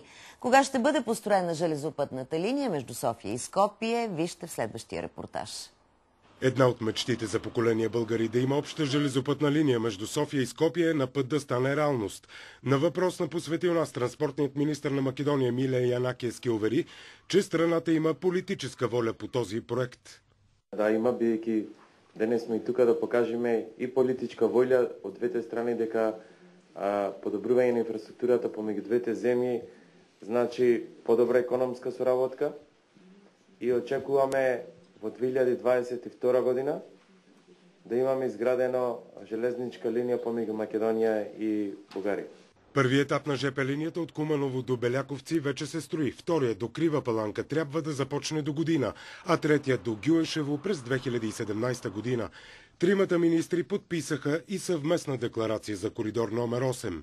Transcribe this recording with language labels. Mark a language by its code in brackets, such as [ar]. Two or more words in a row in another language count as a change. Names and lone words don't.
[bg] Кога ще бъде построена железопътната линия между София и Скопие, вижте в следващия репортаж. Една от мечтите за поколения българи да има обща железопътна линия между София и Скопие е на път да стане реалност. На въпрос на посветил нас транспортният министър на Македония Миле Янакиевски увери, че страната има политическа воля по този проект. [mk] Да, има, бидејќи денес сме и тука да покажеме и политичка воля од двете страни дека подобрување на инфраструктурата помеѓу двете земји значи подобра економска соработка и очекуваме во 2022 година да имаме изградено железничка линија помеѓу Македонија и Бугарија. [bg] Първият етап на ЖП линията от Куманово до Беляковци вече се строи. Вторият до Крива Паланка трябва да започне до година, а третият до Гюешево през 2017 година. Тримата министри подписаха и съвместна декларация за коридор номер 8.